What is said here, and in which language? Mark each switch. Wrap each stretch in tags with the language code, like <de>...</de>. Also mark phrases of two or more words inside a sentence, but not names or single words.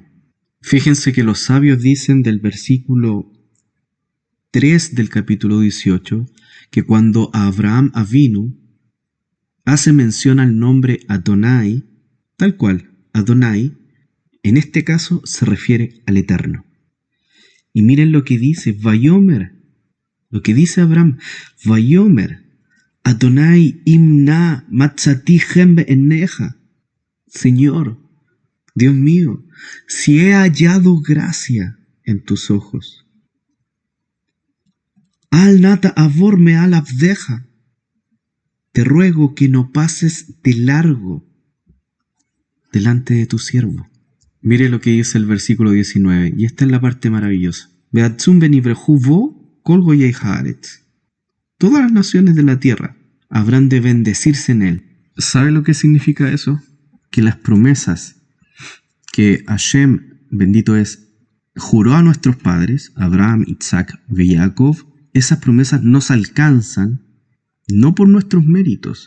<es>Fíjense que los sabios dicen del versículo 3 del capítulo 18, que cuando Abraham Avinu hace mención al nombre Adonai, tal cual, Adonai, en este caso se refiere al Eterno. Y miren lo que dice Vayomer, lo que dice Abraham,</es> <he>ויאמר אדני אם נא מצאתי חן בעיניך.</he> <es>Señor, Dios mío, si he hallado gracia en tus ojos.</es> <he>אל נא תעבר מעל עבדך.</he> <es>Te ruego que no pases de largo delante de tu siervo. Mire lo que dice el versículo 19, y esta es la parte maravillosa.</es> <he>ועצום ונברכו בו כל גויי הארץ.</he> <es>Todas las naciones de la tierra habrán de bendecirse en él. ¿Sabe lo que significa eso? Que las promesas que Hashem, bendito es, juró a nuestros padres, Abraham, Isaac y Jacob, esas promesas nos alcanzan no por nuestros méritos.</es>